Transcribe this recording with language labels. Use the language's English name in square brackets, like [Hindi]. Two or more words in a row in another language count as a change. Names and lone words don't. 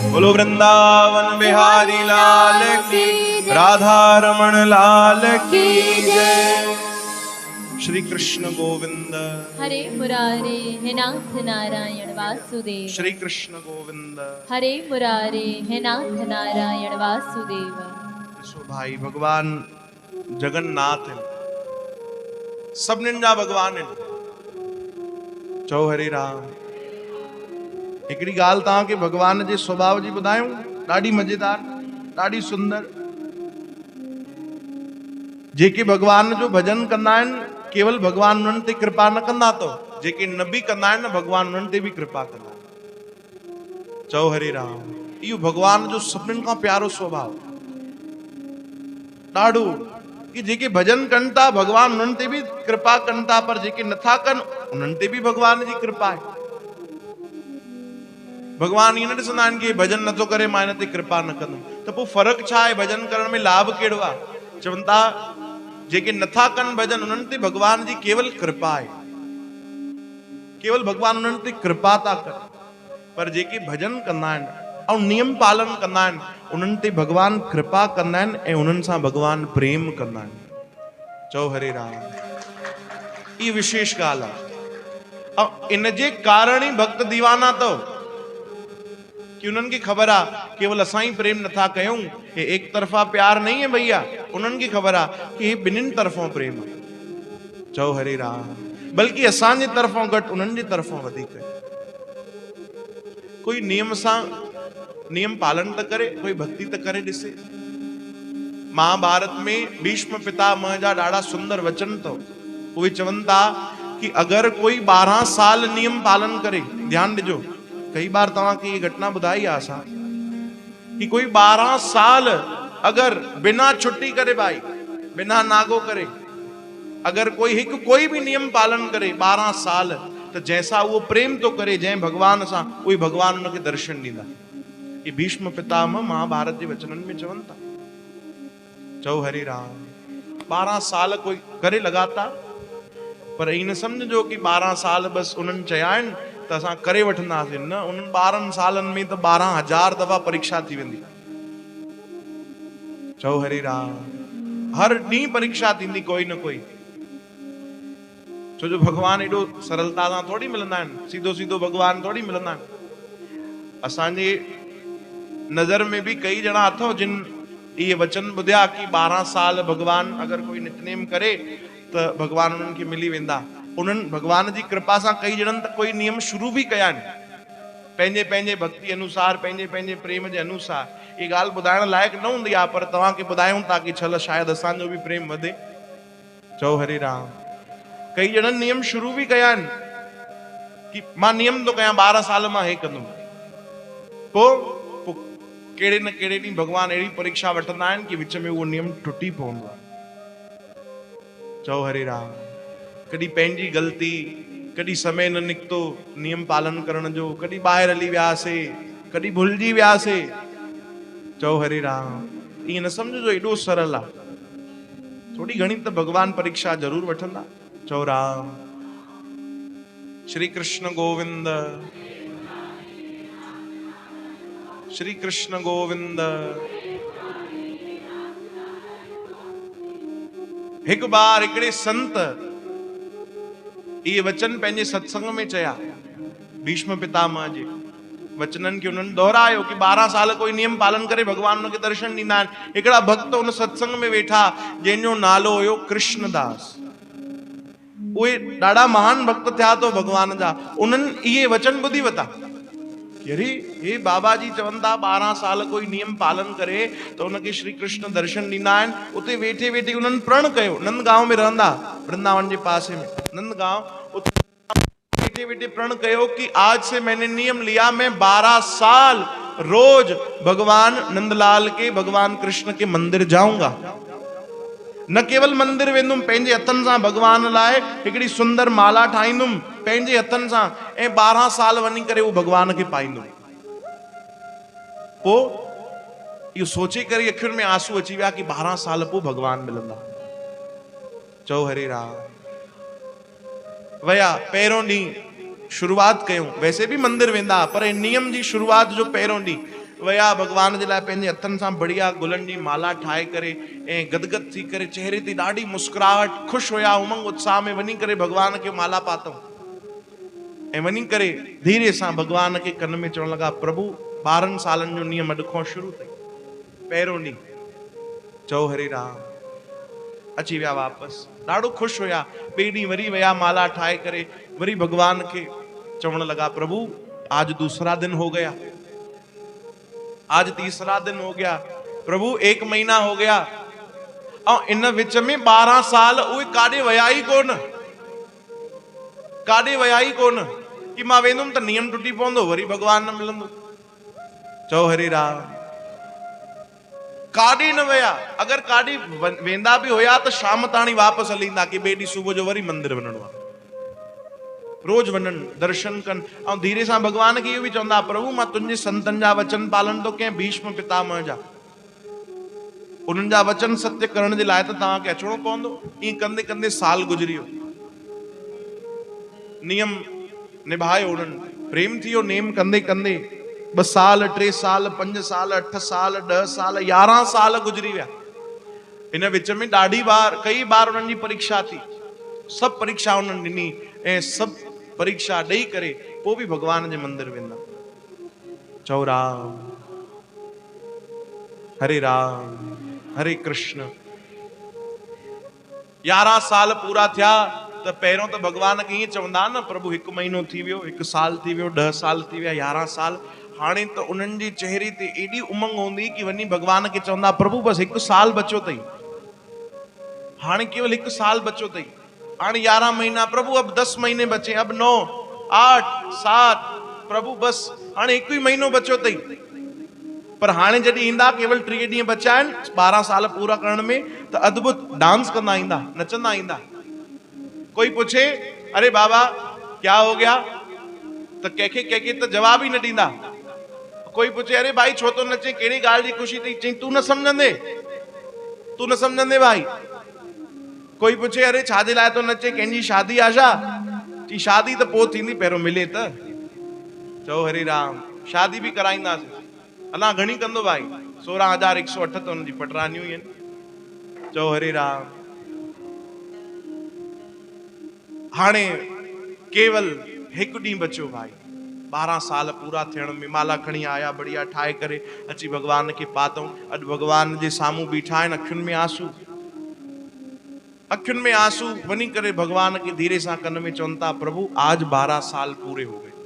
[Hindi] वृंदावन बिहारी लाल की, राधा रमण लाल की जय। श्री कृष्ण गोविंद हरे मुरारे हे नाथ नारायण वासुदेव। श्री कृष्ण गोविंद हरे मुरारे हे नाथ नारायण वासुदेव। सो भाई भगवान जगन्नाथ है, [Sindhi] सभिनीनि जा भगवान आहिनि। चओ हरे राम। हिकिड़ी ॻाल्हि तव्हांखे भगवान जे स्वभाव जी ॿुधायूं, ॾाढी मज़ेदार, ॾाढी सुंदर। जेके भगवान जो भजन कंदा आहिनि, केवल भगवान उन्हनि ते कृपा न कंदा अथव, जेके न बि कंदा आहिनि न, भगवान उन्हनि ते बि कृपा कंदा। चओ हरे राम। इहो भगवान जो सभिनीनि खां प्यारो स्वभाव ॾाढो, कि जेके भजन कनि था भगवान उन्हनि ते बि कृपा कनि था, पर जेके नथा कनि उन्हनि ते बि भगवान जी कृपा आहे। भगवान ईअं न ॾिसंदा आहिनि कि भजन नथो करे मां हिन ते कृपा न कंदुमि, त पोइ फ़र्क़ु छा आहे? भजन करण में लाभ कहिड़ो आहे? चवनि था जेके नथा कनि भजन उन्हनि ते भगवान जी केवल कृपा आहे, केवल भगवान उन्हनि ते कृपा था कनि। पर जेके भजन कंदा आहिनि ऐं नियम पालन कंदा आहिनि उन्हनि ते भगवान कृपा कंदा आहिनि ऐं उन्हनि सां भगवान प्रेम कंदा आहिनि। चओ हरे राम। ये विशेष ॻाल्हि आहे। ऐं इन जे कारण ई भक्त दीवाना अथव, कि उन्हनि खे ख़बर आहे केवल असां ई प्रेम नथा कयूं, [Hindi] हे एक तरफ़ा प्यार नहीं है भैया। [Sindhi] उन्हनि खे ख़बर आहे कि हे ॿिन्हिनि तरफ़ों प्रेम आहे। चओ हरे राम। बल्कि असांजे तरफ़ों घटि उन्हनि जे तरफ़ों वधीक आहे। कोई नियम सां नियम पालन त करे, कोई भक्ति त करे ॾिसे। महाभारत में भीष्म पितामह जा ॾाढा सुंदर वचन अथव। उहे चवनि था कि अगर कोई 12 साल नियम पालन करे, ध्यान ॾिजो, कई बार तव्हांखे ये घटना ॿुधाई आहे असां, कि कोई 12 साल अगर बिना छुट्टी करे भाई, बिना नागो करे, अगर कोई भी नियम पालन करे 12 साल, त जैसा वो प्रेम तो करे जंहिं भगवान सां, उहे भगवान उनखे दर्शन ॾींदा। ये भीष्म पितामह महाभारत जे वचननि में चवनि था। चओ हरे राम। 12 साल कोई करे लगातार, पर इन समझो कि 12 साल बस उन्हनि चया आहिनि त असां करे वठंदासीं, न, उन्हनि 12 सालनि में त 12,000 दफ़ा परीक्षा थी वेंदी। चओ हरे राम। हर ॾींहुं परीक्षा थींदी कोई न कोई। छो जो भगवान एॾो सरलता सां थोड़ी मिलंदा आहिनि, सीधो सीधो भगवान थोड़ी मिलंदा आहिनि। असांजे नज़र में भी कई ॼणा अथव जिन ये वचन ॿुधिया कि 12 साल भगवान अगर कोई नितनेम करे त भगवान उन्हनि खे मिली वेंदा। उन्हनि भगवान जी कृपा सां कई ॼणनि त कोई नियम शुरू भी कया आहिनि, पंहिंजे पंहिंजे भक्ति अनुसार, पंहिंजे पंहिंजे प्रेम जे अनुसार। ये ॻाल्हि ॿुधाइण लाइक़ न हूंदी आहे, पर तव्हांखे ॿुधायूं था कि छल शायदि असांजो भी प्रेम वधे। चओ हरे राम। कई ॼणनि नियम शुरू भी कया आहिनि कि मां नियम थो कयां 12 साल मां हे कंदुमि, पोइ कहिड़े न कहिड़े ॾींहुं भगवान अहिड़ी परीक्षा वठंदा आहिनि कि विच में उहो नियम टुटी पवंदो आहे। चओ हरे राम। कॾहिं पंहिंजी ग़लती, कॾहिं समय न निकितो नियम पालन करण जो, कॾहिं ॿाहिरि हली वियासीं, कॾहिं भुलिजी वियासीं। चओ हरे राम। ईअं न सम्झो एॾो सरल आहे, थोड़ी घणी त भगवान परीक्षा ज़रूर वठंदा। चओ राम। [Hindi] श्री कृष्ण गोविंद श्री कृष्ण गोविंद। [Sindhi] एक बार हिकिड़े संत ये वचन पंहिंजे सत्संग में चया, भीष्म पितामह जे वचननि खे उन्हनि दोहरायो कि 12 साल कोई नियम पालन करे भगवान उनखे दर्शन ॾींदा आहिनि। हिकिड़ा भक्त उन सत्संग में वेठा जंहिंजो नालो हुयो कृष्णदास। उहे ॾाढा महान भक्त थिया तो भगवान जा। उन्हनि इहे वचन ॿुधी वता कि अरे हे बाबा जी चवनि था 12 साल कोई नियम पालन करे त उनखे श्री कृष्ण दर्शन ॾींदा आहिनि। उते वेठे वेठे उन्हनि प्रण कयो। नंदगांव में रहंदा, वृंदावन जे पासे में नंदगांव। वेठे वेठे प्रण कयो कि [Hindi] आज से मैंने नियम लिया, मैं 12 साल रोज भगवान नंदलाल के, भगवान कृष्ण के मंदिर जाऊंगा। [Sindhi] न केवल मंदिर वेंदुमि, पंहिंजे हथनि सां भगवान लाइ हिकिड़ी सुंदर माला ठाहींदुमि पंहिंजे हथनि सां, ऐं 12 साल वञी करे उहो भगवान खे पाईंदुमि। पोइ इहो सोचे करे अखियुनि में आंसू अची विया कि 12 साल पोइ भगवान मिलंदा। चओ हरे राम। वया पहिरों ॾींहुं शुरूआत कयूं, वैसे भी मंदिर वेंदा, पर नियम जी शुरूआत जो पहिरों ॾींहुं वया भगवान जे लाइ पंहिंजे हथनि सां बढ़िया गुलनि जी माला ठाहे करे ऐं गदगद थी करे चेहरे ते ॾाढी मुस्कुराहट ख़ुशि हुया उमंग उत्साह में वञी करे भगवान खे माला पातऊं ऐं वञी करे धीरे सां भगवान खे कन में चवण लॻा प्रभु 12 सालनि जो नियम अॼु खां शुरू अथई पहिरियों ॾींहुं चओ हरे राम अची विया वापसि ॾाढो ख़ुशि हुया ॿिए ॾींहुं वरी विया माला ठाहे करे वरी भगवान खे चवण लगा [Hindi] प्रभु आज दूसरा दिन हो गया आज तीसरा दिन हो गया प्रभु 1 महीना हो गया और [Sindhi] इन विच में 12 साल उहे काॾे वया ई कोन काॾे वया ई कोन कि मां वेंदुमि त नियम टुटी पवंदो वरी भगवान न मिलंदो चओ हरे राम काॾे न वया अगर काॾे वेंदा भी हुया त शाम ताणी वापस हली ईंदा कि ॿिए ॾींहुं सुबुह जो वरी मंदिर वञणो आहे रोज वञनि दर्शन कनि ऐं धीरे सां भगवान खे इहो बि चवंदा प्रभु मां तुंहिंजे संतनि जा वचन पालन थो कयां भीष्म पितामह जा उन्हनि जा वचन सत्य करण जे लाइ त तव्हांखे अचिणो पवंदो ईअं कंदे कंदे साल गुज़री वियो नियम निभायो उन्हनि प्रेम थी वियो नेम कंदे कंदे 2 साल 3 साल 5 साल 8 साल 10 साल 11 साल गुज़री विया इन विच में ॾाढी बार कई बार उन्हनि जी परीक्षा थी सभु परीक्षा उन्हनि ॾिनी ऐं सभु परीक्षा ॾेई करे पोइ बि भगवान जे मंदिर वेंदा चओ राम हरे कृष्ण 11 साल पूरा थिया त पहिरियों त भगवान खे ईअं चवंदा न प्रभु 1 महीनो थी वियो 1 साल थी वियो 10 साल थी विया 11 साल हाणे त उन्हनि जे चेहरे ते एॾी उमंग हूंदी कि वञी भगवान खे चवंदा प्रभु बस 1 साल बचो अथई हाणे केवल 1 साल बचो अथई हाणे 11 महीना प्रभु [Hindi] अब 10 महीने बचे अब 9 8 7 [Sindhi] प्रभु बस हाणे 1 ही महीनो बचो अथई पर हाणे जॾहिं ईंदा केवल 3 ॾींहं बचा आहिनि 12 साल पूरा करण में त अद्भुत डांस कंदा ईंदा नचंदा ईंदा कोई पूछे [Hindi] अरे बाबा क्या हो गया [Sindhi] त कंहिंखे त जवाब ई न ॾींदा कोई पूछे अरे भाई छो तो नचे कहिड़ी ॻाल्हि जी ख़ुशी अथई चई तू न सम्झंदे भाई कोई पूछे अरे छाजे लाइ तो नचे कंहिंजी शादी आहे छा चई शादी त पोइ थींदी पहिरियों मिले त चओ हरे राम शादी बि कराईंदासीं अलाह घणी कंदो भाई 16,108 त हुनजी पटरानियूं आहिनि चओ हरे राम हाणे केवल 1 ॾींहुं बचियो भाई 12 साल पूरा थियण में माला खणी आया बढ़िया ठाहे करे अची भगवान खे पातऊं अॼु भगवान जे साम्हूं बीठा आहिनि अखियुनि में आंसू वञी करे भगवान के धीरे सां कन में चवनि था [Hindi] प्रभु आज 12 साल पूरे हो गए